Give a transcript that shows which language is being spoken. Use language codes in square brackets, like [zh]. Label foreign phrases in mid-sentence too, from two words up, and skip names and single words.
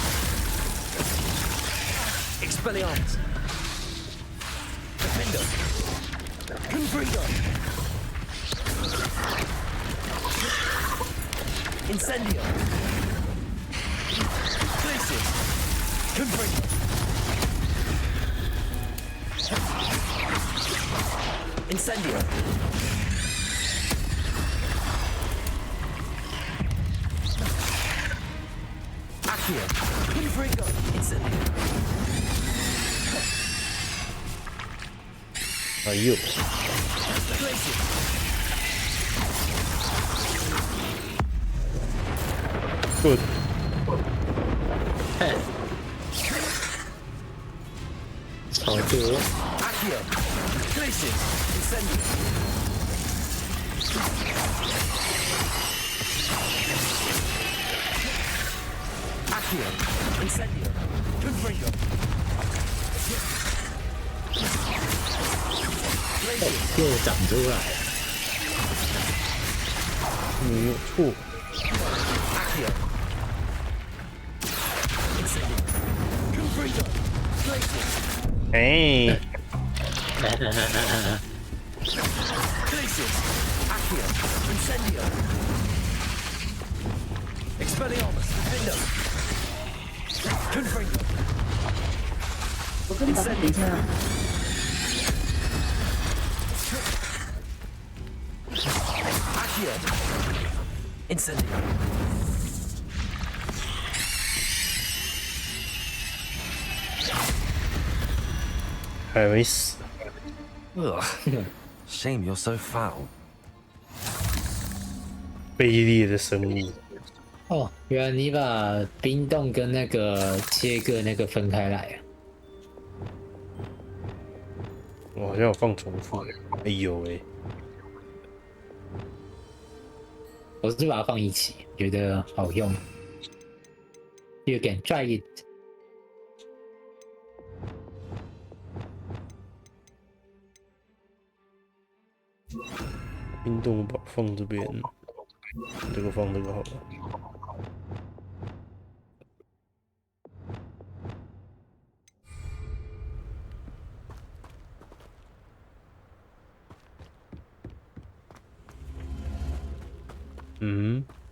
[en] Expelliarmus, Defender, Confringo, Incendio, Glacius, Confringo, Incendio. Accio. Confringo. Incendio. [zh] 哎呦！ [en] Glacius. Good。 [zh] 超多。 [en] Accio. Glacius. Incendio. Accio. Incendio. Confringo. Glacius. [zh] 又长出来了。没有错。 [en] Accio. Incendio. Confringo. Glacius. [zh] 哎， [en] Glacius. Accio. Incendio. Expelliarmus. Defender. Confringo. [zh] 我跟你打等一下。 [en] Accio. Incendio. [zh] 还没死。 [en] Ugh. Shame you're so foul. [zh] 卑劣的生物。哦，原来你把冰冻跟那个切割那个分开来啊！我好像有放重复。哎呦喂！我是把它放一起，觉得好用。 [en] You can try it。 [zh] 冰冻宝放这边，这个放这个好了。嗯，